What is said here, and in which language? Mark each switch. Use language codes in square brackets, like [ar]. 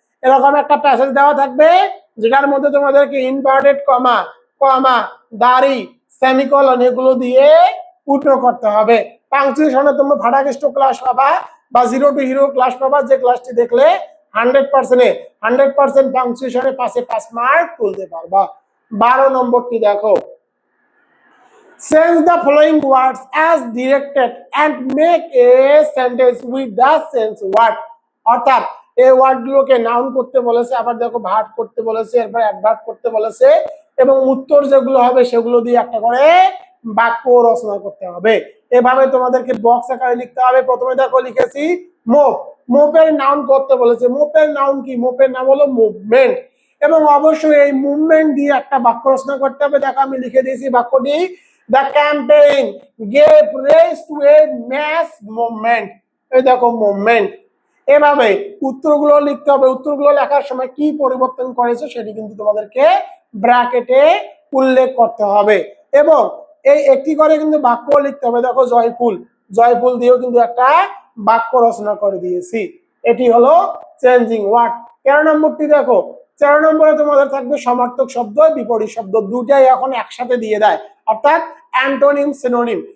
[bn] এরকম একটা প্যাসেজ দেওয়া থাকবে যেটার মধ্যে তোমাদেরকে ইনভার্টেড কমা, কমা, দাড়ি, সেমিকলন এগুলো দিয়ে পূর্ণ করতে হবে। পাংচুয়েশনে তোমরা ভাড়াগিষ্ট ক্লাস পাবা বা জিরো টু হিরো ক্লাস পাবা, যে ক্লাসটি দেখলে 100% পাংচুয়েশনে 5 মার্ক তুলতে পারবা। [en] 12 নম্বরটি দেখো, change the following words as directed and make a sentence with the sense word। [bn] অর্থাৎ এই ওয়ার্ডগুলোকে নাউন করতে বলেছে, আবার দেখো ভার্ব করতে বলেছে, এরপর অ্যাডভার্ব করতে বলেছে, এবং উত্তর যেগুলো হবে সেগুলো দিয়ে একটা করে বাক্য রচনা করতে হবে। এভাবে তোমাদেরকে বক্স আকারে লিখতে হবে। প্রথমে দেখো লিখেছি মোপ, মোপের নাউন করতে বলেছে। মোপের নাউন কি, মোপের নাম হলো মুভমেন্ট, এবং অবশ্যই এই মুভমেন্ট দিয়ে একটা বাক্য রচনা করতে হবে। দেখো আমি লিখে দিয়েছি বাক্যটি, [en] the campaign gave rise to a mass movement। [bn] এই দেখো মুভমেন্ট। এভাবে উত্তরগুলো লিখতে হবে। উত্তরগুলো লেখার সময় কি পরিবর্তন করেছে সেটি কিন্তু তোমাদেরকে ব্র্যাকেটে উল্লেখ করতে হবে, এবং এই একটি করে কিন্তু বাক্য লিখতে হবে। দেখো জয়ফুল, জয়ফুল দিয়েও কিন্তু একটা বাক্য রচনা করে দিয়েছি। এটি হলো চেঞ্জিং ওয়ার্ড। 13 নম্বরটি দেখো, 13 নম্বরে তোমাদের থাকবে সমার্থক শব্দ, বিপরীত শব্দ, দুটাই এখন একসাথে দিয়ে দেয়, অর্থাৎ অ্যান্টোনিম সিনোনিম।